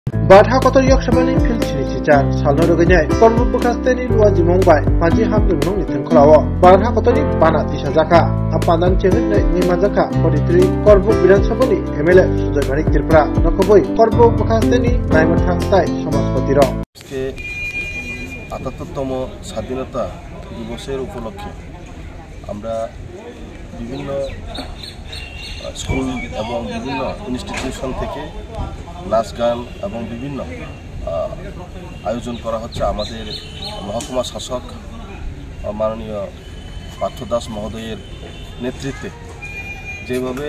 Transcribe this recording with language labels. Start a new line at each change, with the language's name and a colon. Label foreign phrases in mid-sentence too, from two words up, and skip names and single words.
Kok Borok: Badha kotor yok shabani fil chini chichar salno roganyai korbu bukasteni luwa jimong bai paji hamdung nong niteng kolawo badha kotori bana tisha jaka apandan chengin ni majaka koditri korbu bidan sabani MLA Sujoy Manik Tripura nakoboi korbu bukasteni naimathang stai সমাজপতি র
Bangla: আজকে ৭৮তম স্বাধীনতা দিবসের উপলক্ষে আমরা বিভিন্ন স্কুল এবং বিভিন্ন ইনস্টিটিউশন থেকে নাচ গান এবং বিভিন্ন আয়োজন করা হচ্ছে আমাদের মহকুমা শাসক মাননীয় পার্থ দাস মহোদয়ের নেতৃত্বে যেভাবে